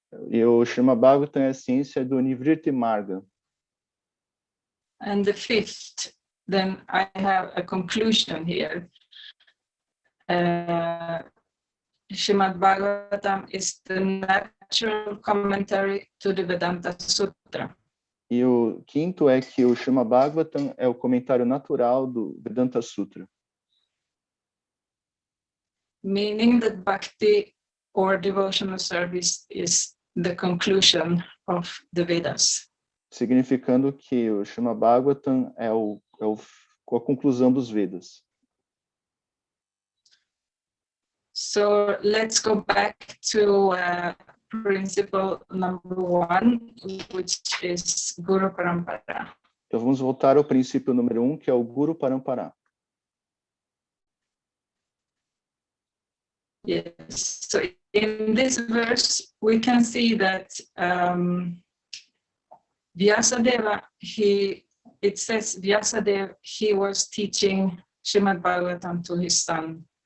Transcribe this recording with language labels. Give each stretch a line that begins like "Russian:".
Portuguese: E o Srimad Bhagavatam é a ciência do Nivritti Marga.
English: And the fifth, then I have a conclusion here. Srimad Bhagavatam is the natural commentary to the Vedanta Sutra.
Portuguese: E o quinto é que o Srimad Bhagavatam é o comentário natural do Vedanta Sutra.
English: Meaning that bhakti or devotional service is the conclusion of the Vedas.
Portuguese: Significando que o Srimad Bhagavatam é a conclusão dos Vedas.
English: So let's go back to principle number 1, which is Guru Parampara.
Portuguese: Então vamos voltar ao princípio número 1, que é o Guru Parampara.
English: Yes, so in this verse we can see that Vyasadeva, it says Vyasadeva, he was teaching Srimad Bhagavatam to his son.